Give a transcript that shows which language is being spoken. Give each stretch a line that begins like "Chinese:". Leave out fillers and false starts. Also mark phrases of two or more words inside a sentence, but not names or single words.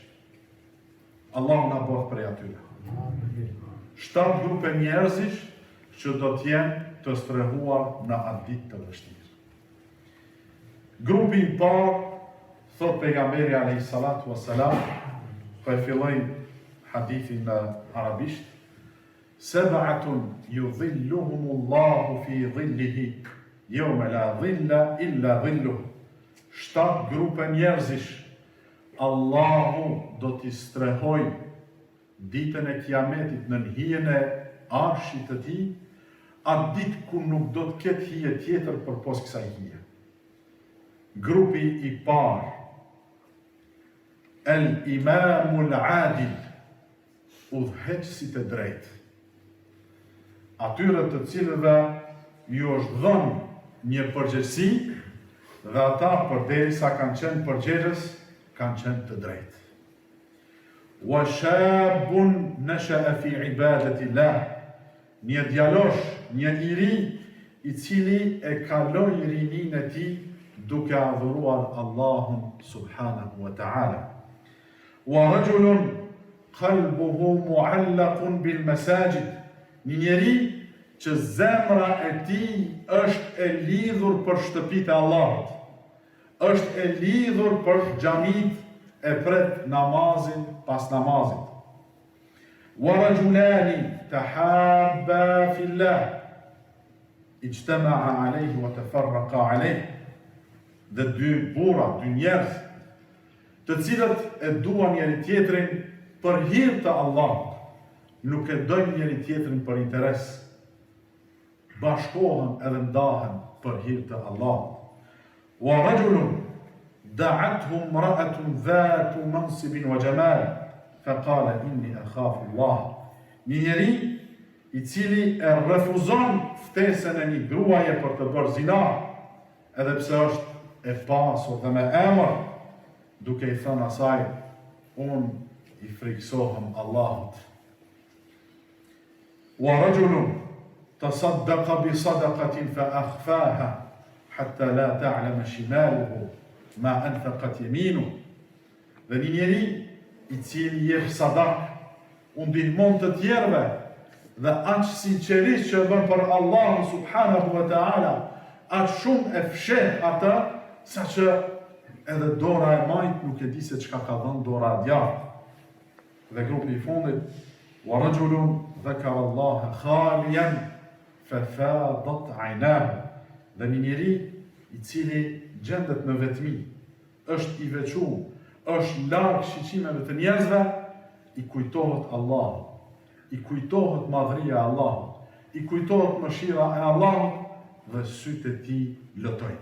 Albanian: Allahu na bëf prej atyre. 7 grupe njerëzish që do t'jenë të strehuar në atë ditë të vështirë. Grupi I parë, thot pejgamberi
Arabic: عليه الصلاة والسلام,
Albanian: po e filloj hadithin në arabisht,
Arabic: سبعة يظلهم الله في ظله يوم لا ظل إلا ظله.
Albanian: 7 grupe njerëzish Allahu do t'i strehoj ditën e kiametit në hijen e arshit të tij, atë ditë ku nuk do të ketë hije tjetër përpos kësaj hije. Grupi I parë,
Arabic: الإمام العادل,
Albanian: udhëheqësit e drejtë. Atyre të cilëve ju është dhënë një përgjegjësi dhe ata përderisa kanë qenë përgjegjës, kanë qenë të drejtë.
Arabic: وشاب نشأ في عبادة الله,
Albanian: një djalosh, një I ri I cili e kaloi rininë e tij duke adhuruar Allahun
Arabic: سبحانه وتعالى. ورجل قلبه معلق بالمساجد,
Albanian: një njeri që zemra e tij është e lidhur për shtëpitë e Allahut, është e lidhur për xhamit, e pret namazin pas namazit.
Arabic: ورجلان تحابا في الله اجتمعا عليه وتفرقا عليه,
Albanian: dhe 2 burra, 2 njerëz, të cilët e duan njëri tjetrin për hir të Allahut, nuk e dojnë njëri tjetrin për interes, bashkohen edhe ndahen për hir të Allahut.
Arabic: ورجل دعته امرأة ذات منصب وجمال فقال إني أخاف الله.
Albanian: Një njeri I cili e refuzon ftesën e një gruaje për të bërë zina, edhe pse është e pasur dhe me emër, duke I thënë asaj, unë I friksohem Allahut.
Arabic: ورجل تصدق بصدقة فأخفاها حتى لا تعلم شماله ما أنفقت يمينه.
Albanian: Dhe një njeri I cili jep sadak, u ndihmon të tjerëve dhe aq sinqerisht që e bën për Allahun
Arabic: سبحانه وتعالى,
Albanian: aq shumë e fsheh atë, sa që edhe dora e majt nuk e di se çka ka dhënë dora e djathtë. Dhe grupi I fundit,
Arabic: ورجل ذكر الله خاليا ففاضت عيناه,
Albanian: dhe një njeri I cili gjendet në vetmi, është I veçuar, është larg shiqimeve të njerëzve, I kujtohet Allahu, I kujtohet madhëria e Allahut, I kujtohet mëshira e Allahut dhe sytë e tij lëtojnë.